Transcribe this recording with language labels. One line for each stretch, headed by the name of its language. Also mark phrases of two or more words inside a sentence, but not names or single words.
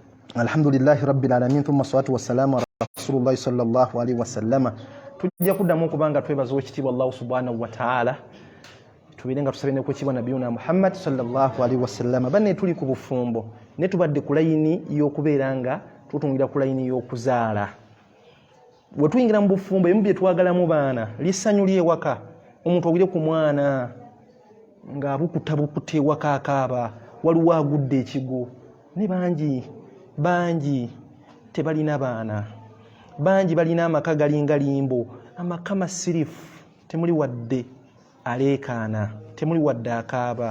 Arabic: الحمد لله رب العالمين ثم الصلاة والسلام على رسول الله صلى الله عليه وسلم.
Ganda: Tujja kuddamu kubanga twebaza ekitiibwa
Arabic: الله سبحانه وتعالى.
Ganda: Tubirenga tusabene ku kibwa
Arabic: نبينا محمد صلى الله عليه وسلم.
Ganda: Banne tuli ku bufumbo ne tubadde ku layini y'okubeeranga tutungira ku layini y'okuzaala. Bwe tuyingira mu bufumbo emu bye twagalamu baana lisanyu ly'ewaka omuntu ogire ku mwana ng'abukutabukute ewaka akaaba waliwo agudde ekigo ne bangi tebalina baana, bangi balina amaka galinga limbo, amaka masirifu, temuli wadde aleekaana, temuli wadde akaaba.